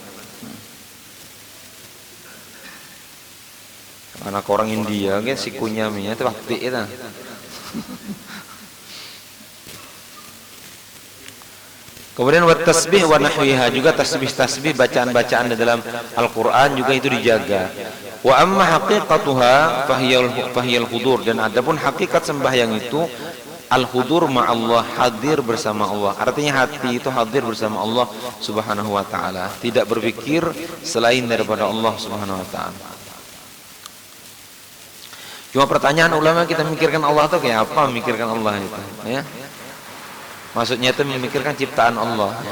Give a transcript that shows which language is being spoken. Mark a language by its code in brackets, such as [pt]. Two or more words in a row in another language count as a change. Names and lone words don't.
[id] Anak orang India kan sikunya itu waktu itu. Kemudian [ar] والتسبيح ونحوها, [id] juga tasbih bacaan-bacaan di dalam Al-Qur'an juga itu dijaga. [ar] وأما حقيقتها فهي الحضور, [id] dan adapun hakikat sembahyang itu [ar] الحضور مع الله, [id] hadir bersama Allah. Artinya hati itu hadir bersama Allah [ar] سبحانه وتعالى, [id] tidak berpikir selain daripada Allah [ar] سبحانه وتعالى. [id] Cuma pertanyaan ulama, kita mikirkan Allah itu kayak apa? Memikirkan Allah itu, ya. Maksudnya itu memikirkan ciptaan Allah, ya.